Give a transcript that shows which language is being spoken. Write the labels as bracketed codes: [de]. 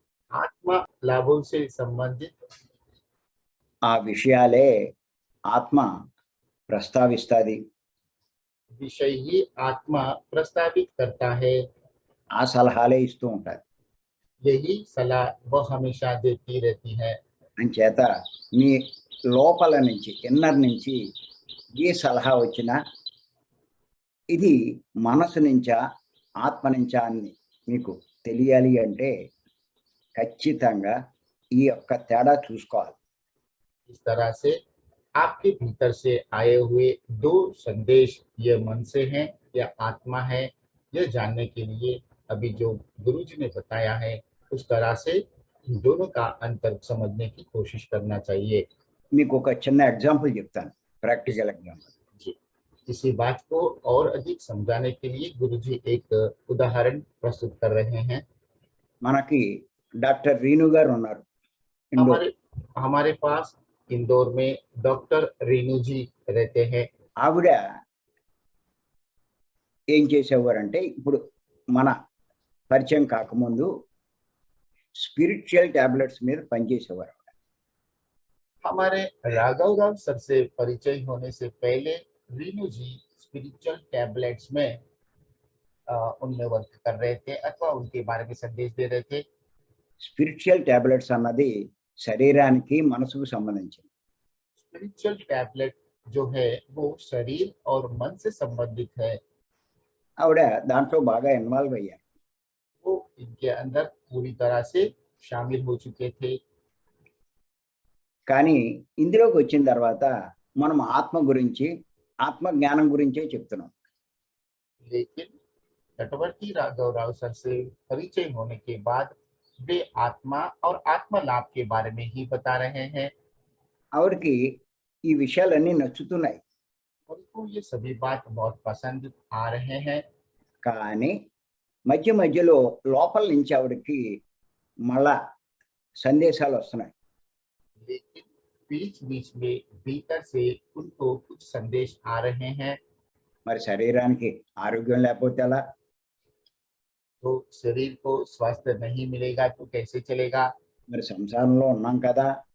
[hi] आत्म लाभों से संबंधित [te] ఆ విషయాలే ఆత్మ ప్రస్తావిస్తుంది. [hi] विषय ही आत्मा प्रस्तावित करता है। [te] ఆ సలహాలే ఇస్తూ ఉంటారు. [hi] यही सलाह वह हमेशा देती रहती है। [te] అంచేత మీ లోపల నుంచి ఇన్నర్ నుంచి ఏ సలహా వచ్చినా ఇది మనసు నుంచా ఆత్మ నుంచా అని మీకు తెలియాలి అంటే ఖచ్చితంగా ఈ యొక్క తేడా చూసుకోవాలి. [hi] इस तरह से आपके भीतर से आए हुए दो संदेश ये मन से हैं या आत्मा है, यह जानने के लिए अभी जो गुरुजी ने बताया है उस तरह से इन दोनों का अंतर समझने की कोशिश करना चाहिए। [te] మీకు ఒక చిన్న ఎగ్జాంపుల్ చెప్తాను, ప్రాక్టికల్ ఎగ్జాంపుల్. [hi] जी, इसी बात को और अधिक समझाने के लिए गुरुजी एक उदाहरण प्रस्तुत कर रहे हैं। [te] మనకి డాక్టర్ రీను గారు ఉన్నారు ఇండోర్. [hi] हमारे हमारे पास इंदौर में डॉक्टर रेणु जी रहते हैं। [te] ఆవిడ ఏం చేసేవారంటే ఇప్పుడు మన పరిచయం కాకముందు స్పిరిచువల్ టాబ్లెట్స్ మీద పనిచేసేవారు. [hi] हमारे राघव राव सर से परिचय होने से पहले रीनू जी स्पिरिचुअल टैबलेट्स में उनमें वर्क कर रहे थे अथवा उनके बारे में संदेश दे रहे थे। [te] స్పిరిచువల్ టాబ్లెట్స్ అన్నది శరీరానికి మనసుకు సంబంధించింది. [hi] स्पिरिचुअल टैबलेट जो है वो शरीर और मन से संबंधित है। [te] ఆవిడ దాంట్లో బాగా ఇన్వాల్వ్ అయ్యారు. [hi] वो इनके अंदर पूरी तरह से शामिल हो चुके थे। [te] కానీ ఇందులోకి వచ్చిన తర్వాత మనం ఆత్మ గురించి ఆత్మ జ్ఞానం గురించే చెప్తున్నాం. [hi] लेकिन तटवर्ती राघव राव सर से परिचय होने के बाद वे आत्मा और आत्मा लाभ के बारे में ही बता रहे हैं। [te] ఆవిడకి ఈ విషయాలన్నీ నచ్చుతున్నాయి. [hi] उनको ये सभी बात बहुत पसंद आ रहे हैं। [te] కానీ మధ్య మధ్యలో లోపల నుంచి ఆవిడకి మళ్ళా సందేశాలు వస్తున్నాయి. [hi] लेकिन बीच बीच में भीतर से उनको कुछ संदेश आ रहे हैं। [te] మరి శరీరానికి ఆరోగ్యం లేకపోతే ఎలా? [hi] तो शरीर को स्वास्थ्य नहीं मिलेगा तो कैसे चलेगा? [te] మరి సంసారంలో ఉన్నాం కదా,